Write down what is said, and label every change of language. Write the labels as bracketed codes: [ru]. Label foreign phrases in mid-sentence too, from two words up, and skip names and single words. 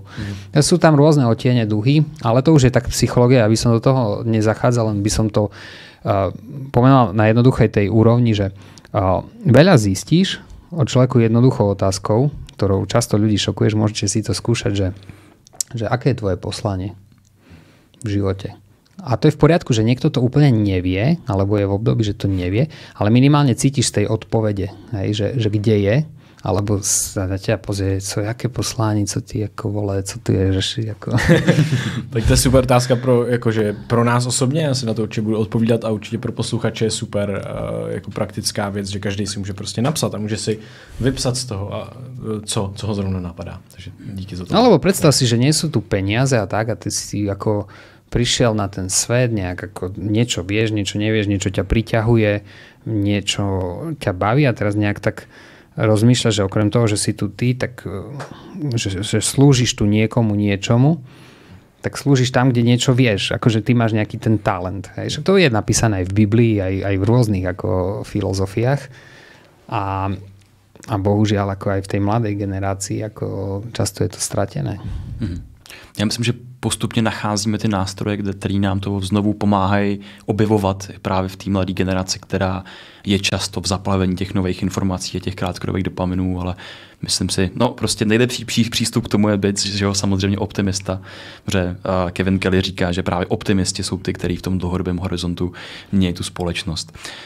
[sk] Sú tam rôzne odtiene duhy, ale to už je tak psychológia, aby som do toho nezachádzal, len by som to pomenoval na jednoduchej tej úrovni, že veľa zistíš o človeku jednoduchou otázkou, ktorou často ľudí šokuješ, môžete si to skúšať, že aké je tvoje poslanie v živote. A to je v poriadku, že niekto to úplne nevie, alebo je v období, že to nevie, ale minimálne cítiš z tej odpovede, hej, že kde je, alebo sa na ťa pozrie, [cs] aké poslání, co ty jako vole, co ty ježeši, jako. Tak to je super otázka pro nás osobně, já si na to určitě budu odpovídat a určitě pro posluchače je super jako praktická věc, že každý si může prostě napsat a může si vypsat z toho, a co ho zrovna napadá. Takže díky za to. [sk] Alebo predstav si, že nie sú tu peniaze a tak a ty si ako prišiel na ten svet, nejak ako niečo vieš, niečo nevieš, niečo ťa priťahuje, niečo ťa baví a teraz nejak tak rozmýšľaš, že okrem toho, že si tu ty, tak že slúžiš tu niekomu niečomu, tak slúžiš tam, kde niečo vieš. Akože ty máš nejaký ten talent. Hej. To je napísané aj v Biblii, aj v rôznych ako filozofiách. A bohužiaľ ako aj v tej mladej generácii ako často je to stratené. [cs] Já myslím, že postupně nacházíme ty nástroje, které nám to znovu pomáhají objevovat právě v té mladé generaci, která je často v zaplavení těch nových informací a těch krátkodobých dopaminů, ale myslím si, prostě nejlepší přístup k tomu je být, že jo, samozřejmě optimista, protože Kevin Kelly říká, že právě optimisti jsou ty, kteří v tom dlouhodobém horizontu mějí tu společnost.